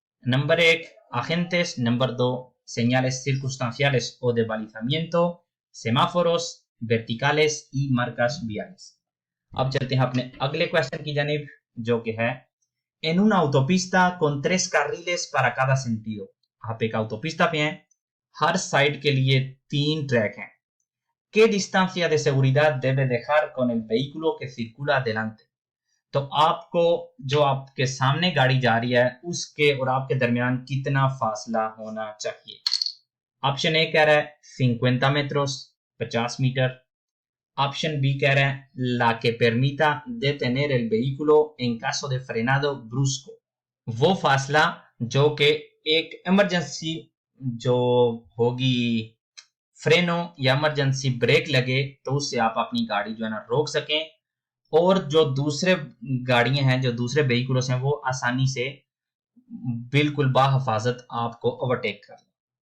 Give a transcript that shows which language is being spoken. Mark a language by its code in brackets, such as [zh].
[hi] Number 1 [es] agentes, [hi] number 2 [es] señales circunstanciales o de balizamiento, semáforos verticales y marcas viales। [hi] अब चलते हैं अपने अगले क्वेश्चन की जानिब, जो कि है [es] en una autopista con 3 carriles para cada sentido। [hi] आप एक autopista पे हैं, हर साइड के लिए 3 ट्रैक हैं। [es] ¿Qué distancia de seguridad debe dejar con el vehículo que circula delante? [hi] तो आपको जो आपके सामने गाड़ी जा रही है उसके और आपके दरमियान कितना फासला होना चाहिए। ऑप्शन ए कह रहा है [es] 50 metros, [hi] 50 मीटर। ऑप्शन बी कह रहा है [es] la que permita detener el vehículo en caso de frenado brusco, [hi] वो फासला जो कि एक इमरजेंसी जो होगी फ्रेनो या इमरजेंसी ब्रेक लगे तो उससे आप अपनी गाड़ी जो है ना रोक सकें, और जो दूसरे गाड़ियां हैं, जो दूसरे व्हीकल्स हैं, वो आसानी से बिल्कुल बाहिफाजत आपको ओवरटेक कर लें।